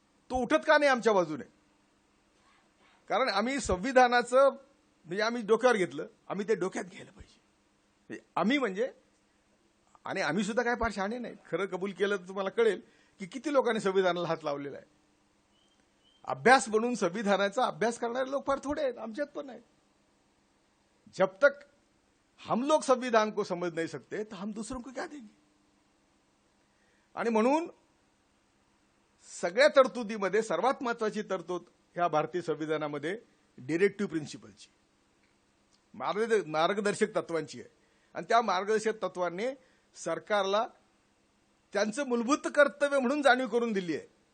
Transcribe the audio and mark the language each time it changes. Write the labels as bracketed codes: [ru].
[mr] तो उठत का नाही आमच्या बाजूने? कारण आम्ही संविधानाचं म्हणजे आम्ही डोक्यावर घेतलं, आम्ही ते डोक्यात घ्यायला पाहिजे. आम्ही सुद्धा काय फार शहाणे नाही. खरं कबूल केलं तर तुम्हाला कळेल की किती लोकांनी संविधानाला हात लावलेला आहे. अभ्यास म्हणून संविधानाचा अभ्यास करणारे लोक फार थोडे आहेत, आमच्यात पण आहेत. [hi] जब तक हम लोग संविधान को समझ नहीं सकते तो हम दूसरों को क्या देंगे. [mr] आणि म्हणून सगळ्या तरतुदीमध्ये सर्वात महत्वाची तरतूद ह्या भारतीय संविधानामध्ये डिरेक्टिव्ह प्रिन्सिपलची, मार्गदर्शक तत्वांची आहे. आणि त्या मार्गदर्शक तत्वांनी सरकारला त्यांचं मूलभूत कर्तव्य म्हणून जाणीव करून दिली आहे.